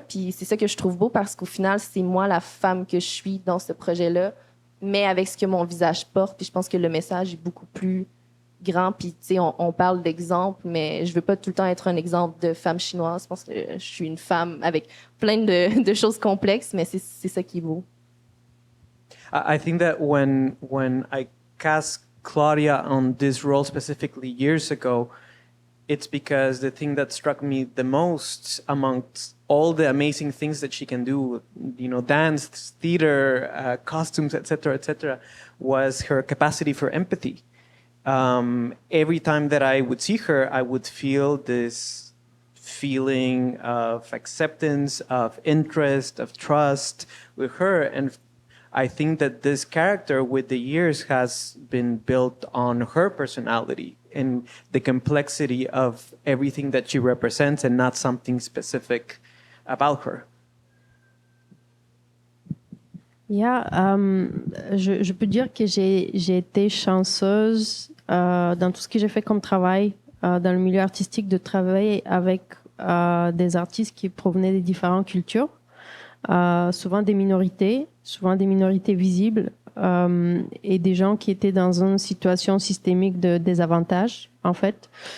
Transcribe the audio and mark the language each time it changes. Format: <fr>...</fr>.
<fr>Puis c'est ça que je trouve beau, parce qu'au final, c'est moi la femme que je suis dans ce projet-là, mais avec ce que mon visage porte. Puis je pense que le message est beaucoup plus grand. Puis, tu sais, on parle d'exemple, mais je veux pas tout le temps être un exemple de femme chinoise. Je pense que je suis une femme avec plein de choses complexes, mais c'est ça qui est beau.</fr> <en>I think that when I cast Claudia on this role specifically years ago, it's because the thing that struck me the most amongst all the amazing things that she can do, dance, theater, costumes, etc., was her capacity for empathy. Every time that I would see her, I would feel this feeling of acceptance, of interest, of trust with her. And I think that this character with the years has been built on her personality and the complexity of everything that she represents and not something specific about her.</en> <fr>Yeah, je peux dire que j'ai été chanceuse dans tout ce que j'ai fait comme travail dans le milieu artistique, de travailler avec des artistes qui provenaient des différentes cultures, souvent des minorités visibles, et des gens qui étaient dans une situation systémique de désavantage, en fait.</fr>